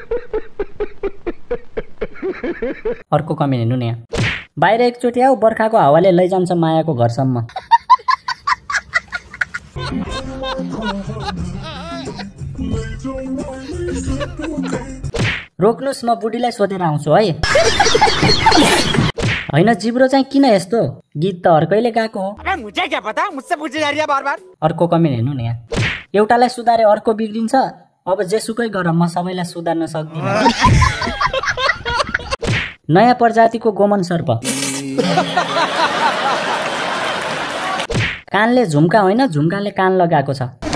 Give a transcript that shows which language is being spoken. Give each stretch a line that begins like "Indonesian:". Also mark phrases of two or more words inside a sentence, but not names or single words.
Nepali: अर्को कमेन्ट हेर्नु न यहाँ, बाहिर एकचोटि आऊ, बर्खाको हावाले लैजान्छ मायाको घरसम्म। रोक्नुस्, म बुढीलाई सोधेर आउँछु है। हैन जिब्रो चाहिँ किन यस्तो, गीत त अर्कैले गाएको हो।
Hindi: अबे मुझे क्या पता, मुझसे पूछी जा रही है बार-बार।
Nepali: अर्को कमेन्ट हेर्नु न यहाँ, एउटालाई सुधारे अर्को बिग्रिन्छ, अब जेसुकै गर म सबैलाई सुधार्न सक्दिन। नयाँ प्रजातिको गोमन सर्प। कानले झुम्का होइन, झुम्काले कान लगाएको छ।